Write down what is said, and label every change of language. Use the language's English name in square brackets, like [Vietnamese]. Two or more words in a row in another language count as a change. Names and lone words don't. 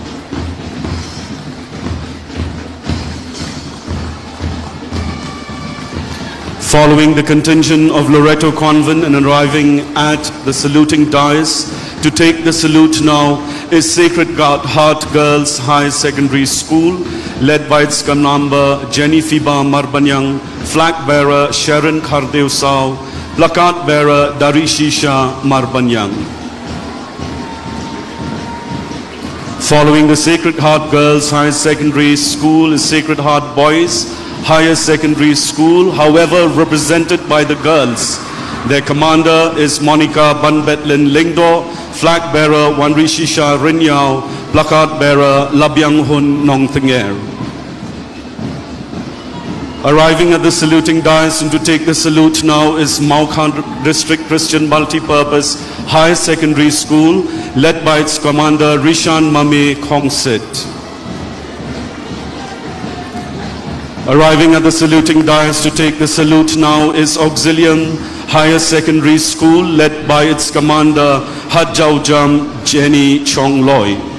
[English] Following the contingent of Loreto Convent and arriving at the saluting dais to take the salute now is Sacred Heart Girls High Secondary School, led by its commander Jenny Fiba Marbanyang, flag bearer Sharon Khardev Sao, plakat bearer Darishisha Marbanyang. Following the Sacred Heart Girls High Secondary School is Sacred Heart Boys Higher Secondary School, however represented by the girls. Their commander is Monica Banbetlin Lingdo, flag bearer Wanrishisha Rinyao, plakat bearer Labyang Hun Nongthinger. Arriving at the saluting dais and to take the salute now is Maukhan District Christian Multipurpose High Secondary School, led by its commander Rishan Mame Khongsit. Arriving at the saluting dais to take the salute now is Auxilium Higher Secondary School, led by its commander Hadjaujam Jenny Chongloy.